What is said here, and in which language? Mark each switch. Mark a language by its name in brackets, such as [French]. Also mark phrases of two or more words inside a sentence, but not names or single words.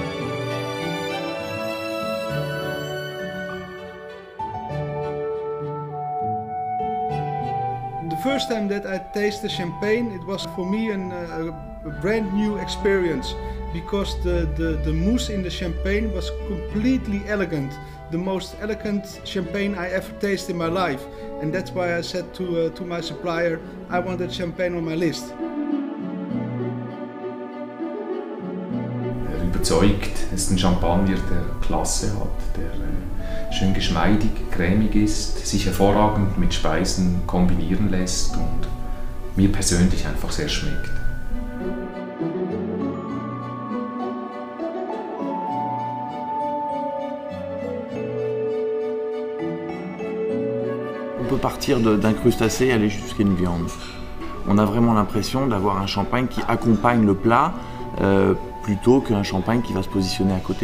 [English] The first time that I tasted champagne, it was for me a brand new experience because the mousse in the champagne was completely elegant. The most elegant champagne I ever tasted in my life. And that's why I said to my supplier, I want that champagne on my list. [German] Überzeugt, es ist ein Champagner, der Klasse hat, der schön geschmeidig, cremig ist, sich hervorragend mit Speisen kombinieren lässt und mir persönlich einfach sehr schmeckt. [French] On peut partir d'un crustacé et aller jusqu'à une viande. On a vraiment l'impression d'avoir un champagne qui accompagne le plat plutôt qu'un champagne qui va se positionner à côté.